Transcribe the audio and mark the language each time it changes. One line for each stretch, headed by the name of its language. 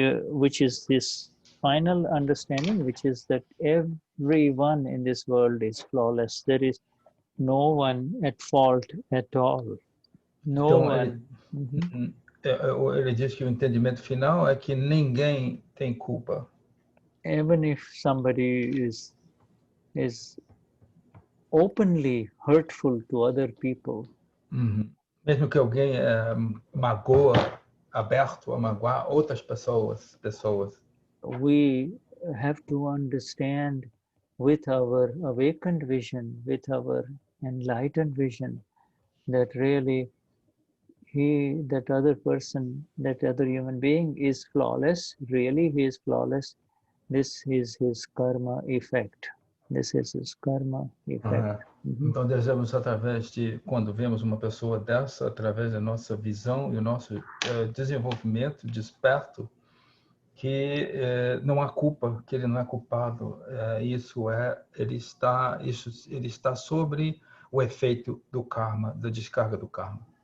English: Which is this final understanding, which is that everyone in this world is flawless. There is no one at fault at all. No one.
Portuguese: Ele diz que o entendimento final é que ninguém tem culpa.
English: Even if somebody is openly hurtful to other people.
Portuguese: Mesmo que alguém magoa, aberto a magoar outras pessoas.
English: We have to understand with our awakened vision, with our enlightened vision, that really that other person, that other human being is flawless. Really, he is flawless. This is his karma effect. This is his karma effect.
Portuguese: Então devemos, através de, quando vemos uma pessoa dessa, através da nossa visão e o nosso desenvolvimento desperto, que não há culpa, que ele não é culpado. Ele está sobre o efeito do karma, da descarga do karma.